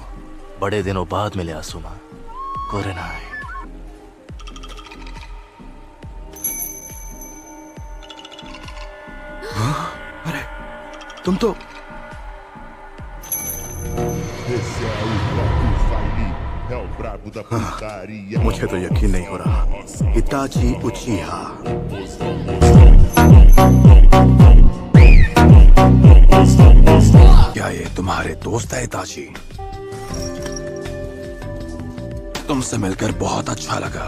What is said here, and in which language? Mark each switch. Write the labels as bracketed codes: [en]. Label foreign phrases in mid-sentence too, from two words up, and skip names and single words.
[hi] बड़े दिनों बाद मिले आसुमा। कोरेनाई। अरे तुम तो [pt] Esse é o próprio Saini, é o brabo da putaria. [hi] मुझे तो यकीन नहीं हो रहा। इताची उचिहा। क्या ये तुम्हारे दोस्त है इताची? तुमसे मिलकर बहुत अच्छा लगा।